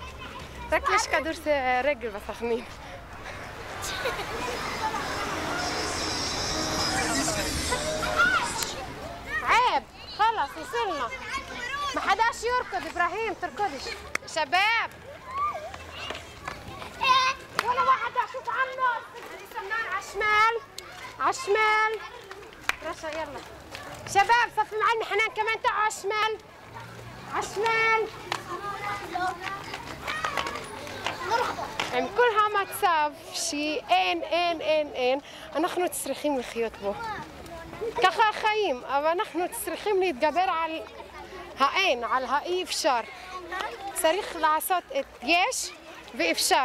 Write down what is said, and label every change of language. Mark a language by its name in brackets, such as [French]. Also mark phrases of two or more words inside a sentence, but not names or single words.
[Hebrew] רק יש כדור רגל בסכנין. [Arabic] عيب خلاص وصلنا ما حداش يركض ابراهيم تركضش شباب ولا واحد اشوف عنه السمنان على الشمال على الشمال رشا يلا شباب صفي معنا حنان كمان تعوا على الشمال على الشمال [Hebrew] עם כל המצב שאין, אנחנו צריכים לחיות בו. ככה החיים, אבל אנחנו צריכים להתגבר על האין, על האי אפשר. צריך לעשות את יש ואפשר.